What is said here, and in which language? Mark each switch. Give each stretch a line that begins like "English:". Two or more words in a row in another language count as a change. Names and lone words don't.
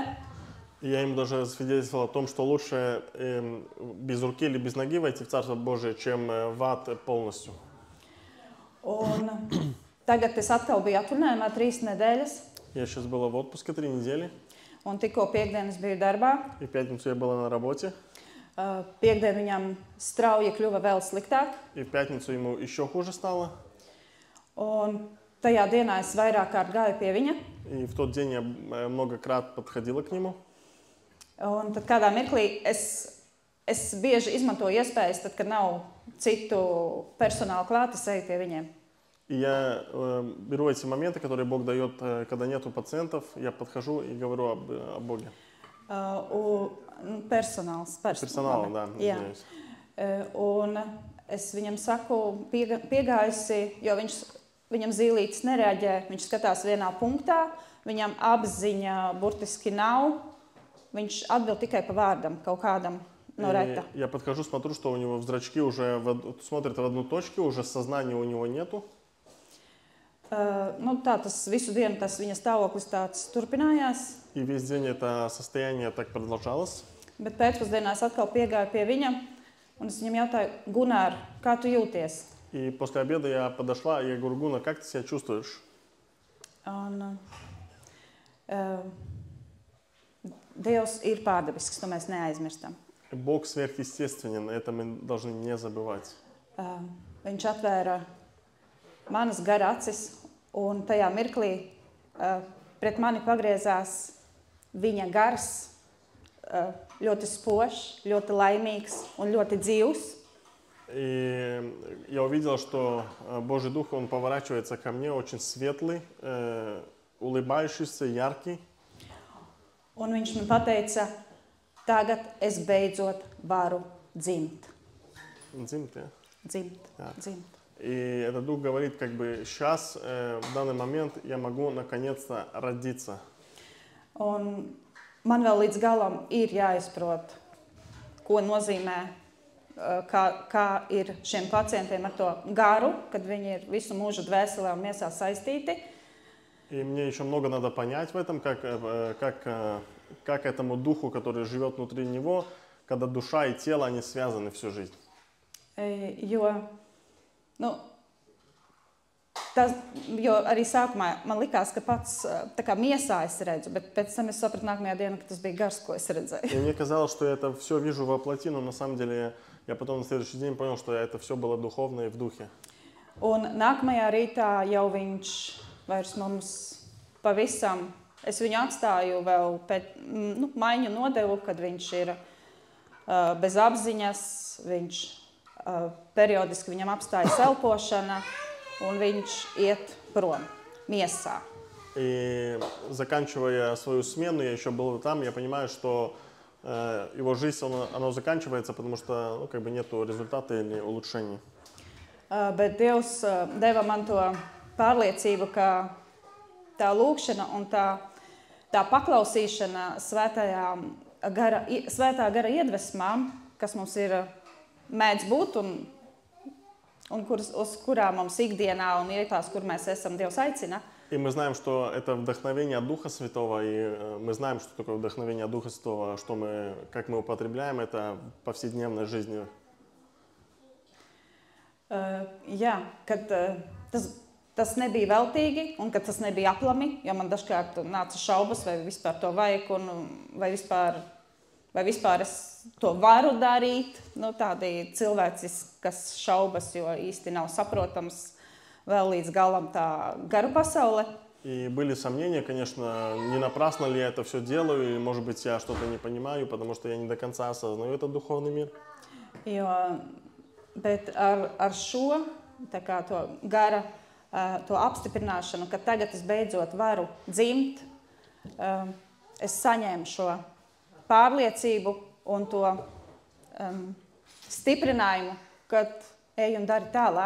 Russian: И я ему даже свидетельствовал о том, что лучше без руки или без ноги войти в Царство Божие, чем в ад полностью.
Latvian: Un tagad es atkal biju atvaļinājumā 3 nedēļas.
Russian: Я сейчас была в отпуске 3 недели.
Latvian: Un tikko piekdienas biju darbā.
Russian: И в пятницу я была на работе.
Latvian: Piekdien viņam strauji kļuva vēl sliktāk.
Russian: И в пятницу ему еще хуже стало.
Latvian: Un tajā dienā es vairāk kārt gāju pie viņa.
Russian: И в тот день я многократно подходила к нему.
Latvian: Un tad kādā mirklī es bieži izmantoju iespējas, tad, kad nav citu personāla klāt, es eju pie viņiem.
Russian: И я беру эти моменты, которые Бог дает, когда нету пациентов, я подхожу и говорю о Боге.
Latvian: Personāls. Personāla,
Russian: да, извиняюсь.
Latvian: Un es viņam saku, piegājusi, jo viņam zīlītes nereaģē, viņš skatās vienā punktā, viņam apziņa burtiski nav, viņš atbild tikai pa vārdam, kaut kādam no reta.
Russian: Я подхожу, смотрю, что у него зрачки уже смотрят в одну точку, уже сознания у него нету.
Latvian: Tas visu dienu tas viņa stāvoklis tāds turpinājās.
Russian: И весь день это состояние так продолжалось.
Latvian: Bet pēcpusdienā es atkal piegāju pie viņa, un es viņam jautāju, Gunār, kā tu jūties?
Russian: И после обеда я подошла, и я говорю, Гунар, как ты себя чувствуешь?
Latvian: Un, Dievs ir pārdabisks, to mēs neaizmirstam.
Russian: Бог сверхъестественен, это мы должны не забывать.
Latvian: Viņš atvēra manas gara acis, un tajā mirklī pret mani pagriezās viņa gars, ļoti spožs, ļoti laimīgs un ļoti dzīvs.
Russian: И я увидел, что Божий Дух, Он поворачивается ко мне, очень светлый, улыбающийся, яркий.
Latvian: Un viņš man pateica, tagad es beidzot varu dzimt.
Russian: Дзимт, ja?
Latvian: Dzimt, Jā. dzimt.
Russian: И этот Дух говорит, как бы сейчас, в данный момент, я могу наконец-то родиться.
Latvian: Un man vēl līdz galam ir jāizprot, ko nozīmē, kā ir šiem pacientiem ar to garu, kad viņi ir visu mūžu dvēselē un miesā saistīti.
Russian: И мне еще много надо понять в этом, как этому Духу, который живет внутри него, когда душа и тело, они связаны всю жизнь.
Latvian: Jo arī sākumā man likās, ka pats tā kā miesā es redzu, bet pēc tam es sapratu nākamajā dienā, ka tas bija gars, ko es redzēju.
Russian: И мне казалось, что я это все вижу во плоти, но на самом деле я потом на следующий день понял, что это все было духовно и в духе.
Latvian: Un nākamajā rītā jau viņš vairs mums pavisam, es viņu atstāju vēl maiņu nodevu, kad viņš ir bez apziņas, periodiski viņam apstājas elpošana, un viņš iet prom miesā.
Russian: И заканчивая свою смену, я еще был там, я понимаю, что его жизнь, она заканчивается, потому что нету результата или улучшений.
Latvian: Bet Dievs deva man to pārliecību, ka tā lūkšana un tā paklausīšana svētā gara iedvesmām, kas mums ir mēdz būt un uz kurām mums ikdienā un vietās, kur mēs esam, Dievs aicina.
Russian: И мы знаем, что это вдохновение от Духа Святого, и мы знаем, что такое вдохновение от Духа Святого, как мы употребляем это в повседневной жизни.
Latvian: Jā, kad tas nebija veltīgi un kad tas nebija aplami, jo man dažkārt nāca šaubas, vai vispār to vajag vai vispār es to varu darīt. Tādi cilvēciskas šaubas, jo īsti nav saprotams vēl līdz galam tā garu pasaule.
Russian: И были сомнения, конечно, не напрасно ли я это все делаю, или, может быть, я что-то не понимаю, потому что я не до конца осознаю этот духовный мир.
Latvian: Bet ar šo to gara to apstiprināšanu, ka tagad es beidzot varu dzimt, es saņēmu šo pārliecību un to stiprinājumu, kad ej un dari tālāk.